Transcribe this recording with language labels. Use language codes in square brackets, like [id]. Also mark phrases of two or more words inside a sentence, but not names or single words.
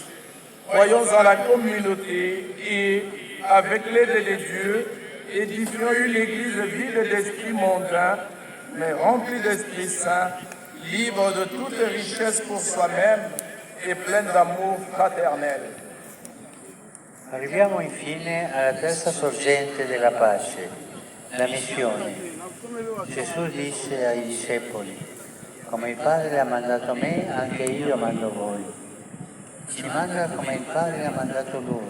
[fr] Croyons en la communauté et, avec l'aide de Dieu, édifions une église vide d'esprit mondain, mais remplie d'Esprit Saint, libre de toute richesse pour soi-même e pleine d'amour fraternel. [it] Arriviamo infine alla terza sorgente della pace, la missione. Gesù disse ai discepoli: come il Padre ha mandato me, anche io mando voi. Ci manda come il Padre ha mandato Lui.